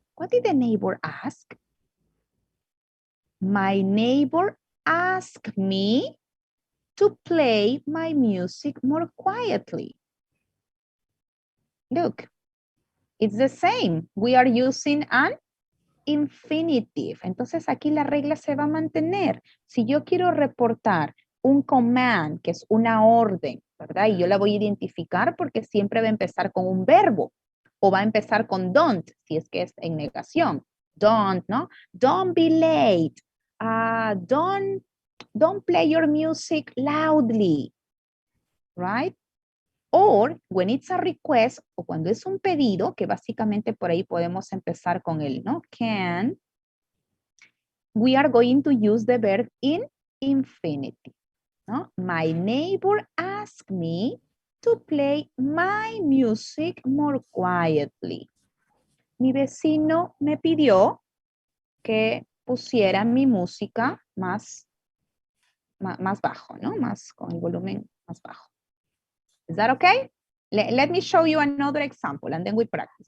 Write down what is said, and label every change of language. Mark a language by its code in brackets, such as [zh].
[en] What did the neighbor ask? My neighbor asked me to play my music more quietly. Look, it's the same. We are using an infinitive. [es] Entonces aquí la regla se va a mantener. Si yo quiero reportar un command, que es una orden, ¿verdad? Y yo la voy a identificar porque siempre va a empezar con un verbo o va a empezar con don't, si es que es en negación. [en] Don't, ¿no? Don't be late. Don't play your music loudly, right? Or when it's a request, [es] o cuando es un pedido, que básicamente por ahí podemos empezar con el, ¿no? [en] Can. We are going to use the verb in infinitive, ¿no? My neighbor asked me to play my music more quietly. [es] Mi vecino me pidió que pusiera mi música más bajo, ¿no? Más con el volumen más bajo. [en] Is that okay? Let me show you another example and then we practice.